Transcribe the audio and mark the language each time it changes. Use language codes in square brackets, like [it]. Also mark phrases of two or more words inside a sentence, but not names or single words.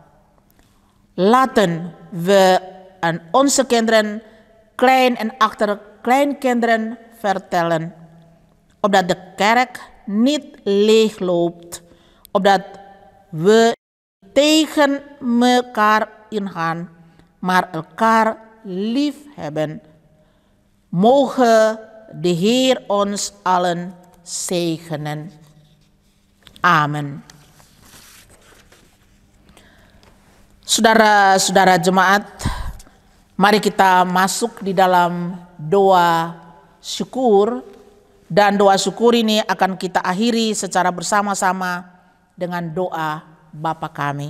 [nl] Laten we aan onze kinderen, klein- en achterkleinkinderen vertellen, opdat de kerk niet leegloopt, opdat we tegen elkaar ingaan, maar elkaar lief hebben. Mogen de Heer ons allen zegenen. Amen. [id] Saudara-saudara jemaat, mari kita masuk di dalam doa syukur, dan doa syukur ini akan kita akhiri secara bersama-sama dengan doa Bapa kami.